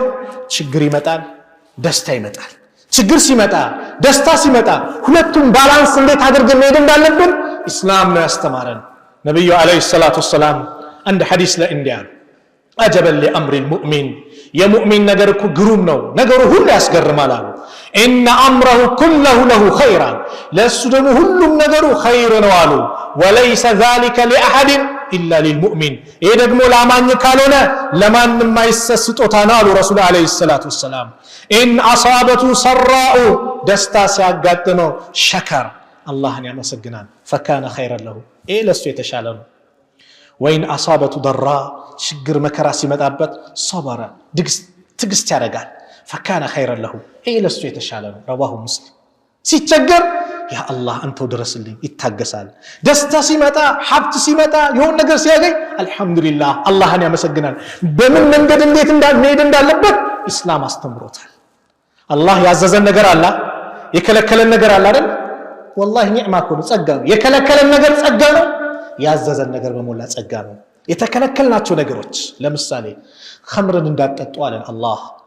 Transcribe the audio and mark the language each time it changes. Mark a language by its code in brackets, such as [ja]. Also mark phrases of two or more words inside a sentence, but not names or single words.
[am] ችግር ይመጣል ደስታ ይመጣል ችግር ሲመጣ ደስታ ሲመጣ ሁለቱም ባላንስ እንዴት አድርገን መሄድ እንዳለብን እስላም ነው ያስተማረን ነብዩ [ar] عليه الصلاة والسلام [am] አንድ ሐዲስ ላይ እንዲያሉ [ar] عجبا لأمر [am] المؤمن የሙእሚን ነገር እኮ ግሩም ነው ነገሩ ሁሉ ያስገርማል አሉ [ar] ان امره كله له خيرا [am] ለሱ ደግሞ ሁሉም ነገሩ ኸይር ነው አሉ [ar] وليس ذلك لاحد الا للمؤمن [am] ይሄ ደግሞ ለአማኝ ካልሆነ ለማንም አይሰስጦታ ነው አሉ ረሱል [ar] عليه الصلاة [am] ወሰላም [ar] ان اصابته سراء [am] ደስታ ሲያጋጥመው ሸከር አላህን ያመሰግናል [ar] فكان خيرا له [am] ይሄ ለሱ የተሻለ ነው [ar] وين اصابته ضراء [am] ችግር መከራ ሲመጣበት صبر ትግስት ያደርጋል [ar] فكان خيرا له [am] ይሄ ለሱ የተሻለ ነው [ar] رواه مسلم [am] ሲቸገር ያ አላህ አንተው ድረስልኝ ይታገሳል ደስታ ሲመጣ ሀብት ሲመጣ የሆነ ነገር ሲያገኝ አልহামዱሊላህ አላህን ያመሰግናል በምን መንገድ እንዴት መሄድ እንዳለበት እስላም አስተምሮታል አላህ ያዘዘን ነገር አለ የከለከለን ነገር አለ አይደል والله ኒዕማ ነው ጸጋ ነው የከለከለን ነገር ጸጋ ነው ያዘዘን ነገር በመላ ጸጋ ነው የተከለከልናቸው ነገሮች ለምሳሌ ኸምርን እንዳትጠጡ አለን አላህ